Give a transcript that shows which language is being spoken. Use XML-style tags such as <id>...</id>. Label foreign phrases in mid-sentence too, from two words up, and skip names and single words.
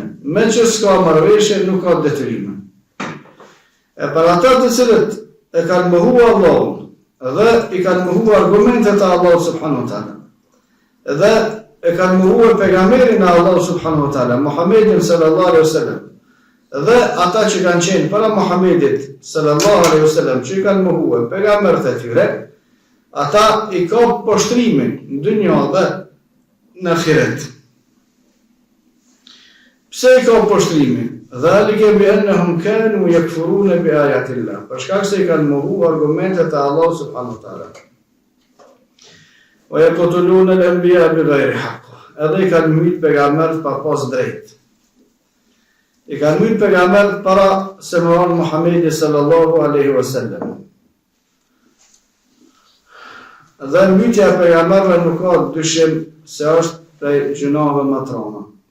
<sq>Me që s'ka marrëveshje nuk ka detyrime. E për ata të cilët e kanë mohu Allahun dhe i kanë mohu argumentet e Allahut</sq> <ar>سبحانه وتعالى,</ar> <sq>dhe e kanë mohu pejgamberin e Allahut</sq> <ar>سبحانه وتعالى,</ar> <sq>Muhammedin</sq> <ar>صلى الله عليه وسلم,</ar> <sq>dhe ata që kanë qenë para Muhammedit</sq> <ar>صلى الله عليه وسلم,</ar> <sq>që kanë mohu pejgamberët e tyre, ata i ka poshtrimin në dynjë dhe në ahiret. Pse i ka poshtrimin?</sq> <ar>ذلك بأنهم كانوا يكفرون بآيات الله.</ar> <sq>Për shkak se i kanë mohu argumentet e Allahut</sq> <ar>سبحانه وتعالى. ويقتلون الأنبياء بغير حق.</ar> <sq>Edhe i kanë mbyt pejgamberët pa pas drejt. I kanë mbyt pejgamberët para se mëron Muhamedi</sq> <ar>صلى الله عليه وسلم.</ar> <sq>Dhe mbytja e pejgamberëve nuk ka dyshim se është prej gjunave më të rënda.</sq>